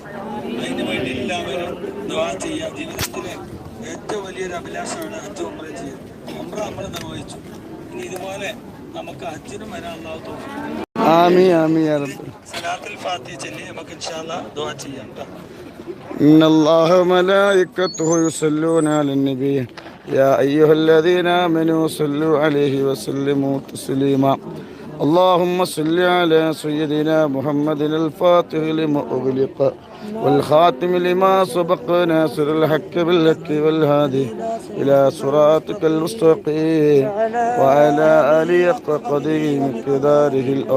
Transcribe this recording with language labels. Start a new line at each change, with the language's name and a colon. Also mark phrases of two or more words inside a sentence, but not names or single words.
Malayalam: അതിന് വേണ്ടി എല്ലാവരും ദുആ ചെയ്യുക. ജീവിതത്തിലെ ഏറ്റവും വലിയൊരു അഭിലാഷമാണ് ഹജ്ജ് ഉംറ ചെയ്യുക. ഉംറ നമ്മൾ നിർവഹിച്ചു, ഇനി ഇതുപോലെ നമുക്ക് ഹജ്ജിനും വരാൻ അല്ലാഹു തൗഫീഖ്.
Arabic: آمين آمين يا رب.
Malayalam: സലാത്തുൽ ഫാത്തിഹ ചൊല്ലി നമുക്ക്
Arabic: إن شاء الله
Malayalam: ദുആ ചെയ്യാം.
Arabic: إن الله وملائكته يصلون على النبي يا أيها الذين آمنوا صلوا عليه وسلموا تسليما. اللهم صل على سيدنا محمد الفاتح لما أغلق والخاتم لما سبق ناصر الحق بالحق والهادي إلى صراطك المستقيم وعلى آله قديم مقداره العظيم.